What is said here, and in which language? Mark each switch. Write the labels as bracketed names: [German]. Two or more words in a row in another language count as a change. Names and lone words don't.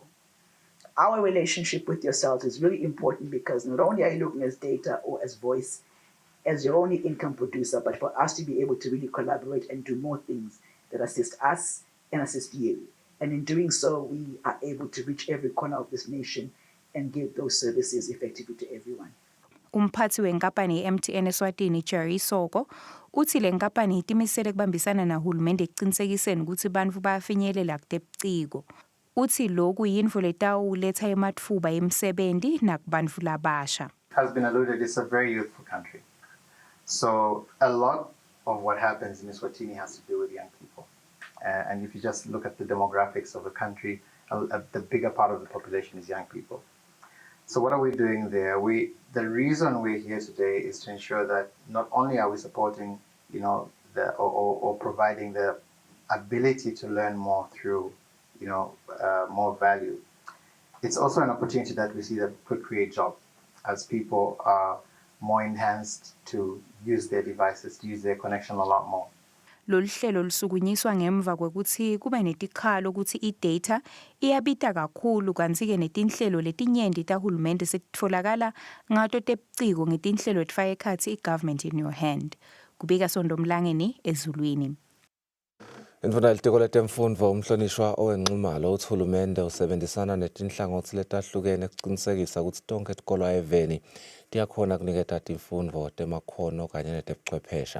[English] Our relationship with yourselves is really important because not only are you looking as data or as voice, as your only income producer, but for us to be able to really collaborate and do more things that assist us and assist you. And in doing so, we are able to reach every corner of this nation and give those services effectively to everyone. [Swati] Umphathi wenkampani MTN Eswatini Jerry Soko uthi le nkampani itimisele kubambisana nahulumende ekuqinisekiseni ukuthi bantfu bayafinyelela kutebuciko. Uthi lokhu yintfo letawuletha ematfuba emsebenti nakubantfu labasha. [English] Has been alluded, it's a very youthful country. So a lot of what happens in Eswatini has to do with young people. And if you just look at the demographics of the country, the bigger part of the population is young people. So what are we doing there? The reason we're here today is to ensure that not only are we supporting, or providing the ability to learn more through, more value. It's also an opportunity that we see that could create jobs as people are more enhanced to use their devices, to use their connection a lot more. [Swati] Loluhlelo lusukunyiswa ngemva kwekuthi kuba netikhalo ukuthi idata iyabita kakhulu kanti-ke netinhlelo letinyenti tahulumende setitfolakala ngato tebuciko ngetinhlelo letifaka ekhatsi i-government in your hand. Kubika Sondomlangeni ezulwini. Indvuna ilitiko letemfundvo umhlonishwa owenxumalo uthi uhulumende usebenzisana netinhlangothi letahlukene ekuqinisekisa ukuthi tonke tikolwa eveni tiyakhona kuniketa timfundvo temakhono kanye netebuchwephesha.